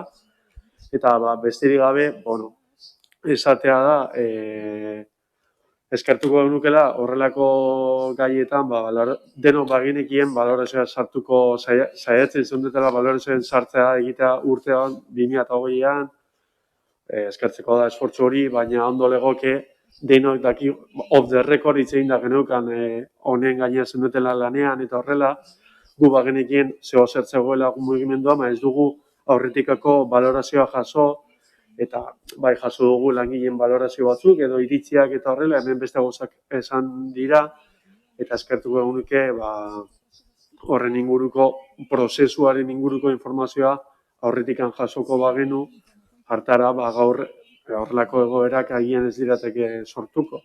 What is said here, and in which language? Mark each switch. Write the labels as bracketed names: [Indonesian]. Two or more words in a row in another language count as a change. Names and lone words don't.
[Basque] Eta besterik gabe, bueno, esatea da, eskertuko genukela horrelako gaietan, denok baginekien balorazioa sartuko saiatzen zeundetela balorazioen sartzea egitea urtean 2020an, eskertzeko da esfortzu hori, baina ondo legoke denok daki [English] off the record [Basque] hitz egin da geneukan honen gaina zeundetela lanean eta horrela, gu bagenekien zeo zertzegoela mugimendua, ez dugu aurretikako balorazioa jaso, eta bai jaso dugu langileen balorazio batzuk edo iritziak eta horrela, hemen beste gauzak esan dira, eta eskertuko genuke horren inguruko, prozesuaren inguruko informazioa aurretikan jasoko bagenu, hartara gaur horrelako egoerak agian ez dirateke sortuko.